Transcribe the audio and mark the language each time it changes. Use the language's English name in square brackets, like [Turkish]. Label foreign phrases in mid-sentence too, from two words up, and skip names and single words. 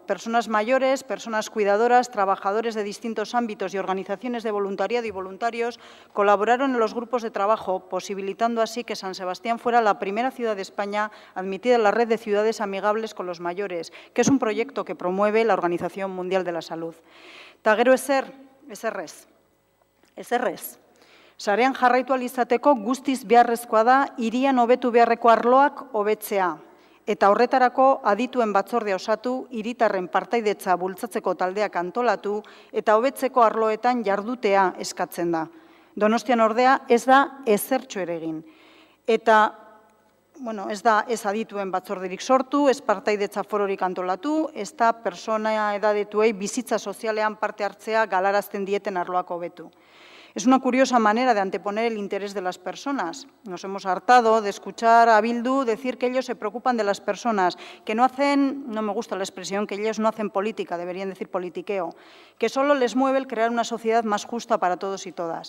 [Spanish] Personas mayores, personas cuidadoras, trabajadores de distintos ámbitos y organizaciones de voluntariado y voluntarios colaboraron en los grupos de trabajo, posibilitando así que San Sebastián fuera la primera ciudad de España admitida en la red de ciudades amigables con los mayores, que es un proyecto que promueve la Organización Mundial de la Salud. [Basque] Ta gero ezer ez. Sarean jarraitu ahal izateko guztiz beharrezkoa da hirian hobetu beharreko arloak hobetzea. Eta horretarako adituen batzordea osatu, hiritarren partaidetza bultzatzeko taldeak antolatu eta hobetzeko arloetan jardutea eskatzen da. Donostian ordea ez da ezertxo ere egin. Eta ez da ez adituen batzorderik sortu, ez partaidetza fororik antolatu, ez da persona edadetuei bizitza sozialean parte hartzea galarazten dieten arloak hobetu. [Spanish] Es una curiosa manera de anteponer el interés de las personas. Nos hemos hartado de escuchar a Bildu decir que ellos se preocupan de las personas, que no hacen, no me gusta la expresión, que ellos no hacen política, deberían decir politiqueo, que solo les mueve el crear una sociedad más justa para todos y todas.